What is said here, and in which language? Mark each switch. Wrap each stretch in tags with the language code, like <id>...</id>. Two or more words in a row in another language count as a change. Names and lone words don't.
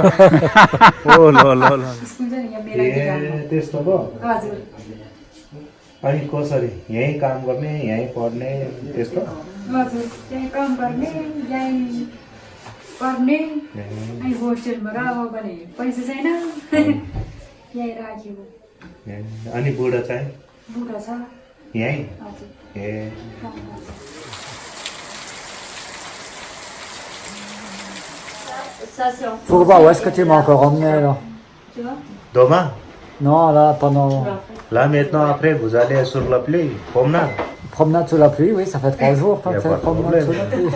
<fr>Oh là là là.</fr> <ne>त्यस्तो भयो अनि कसरी यहीँ काम गर्ने यहीँ पढ्ने त्यस्तो हजुर त्यही काम गर्ने यहीँ पढ्ने अनि होस्टेलमा अब भने पैसा छैन यहीँ राखेको अनि बुढा चाहिँ बुढा छ यहीँ हजुर ए</ne> <fr>Faut voir où est-ce que tu m'as encore emmené là. Demain? Non, là, pendant. Là, maintenant, après, vous allez sur la pluie, promenade. Promenade sous la pluie, oui, ça fait 3 jours qu'on fait promenade sous la pluie.</fr>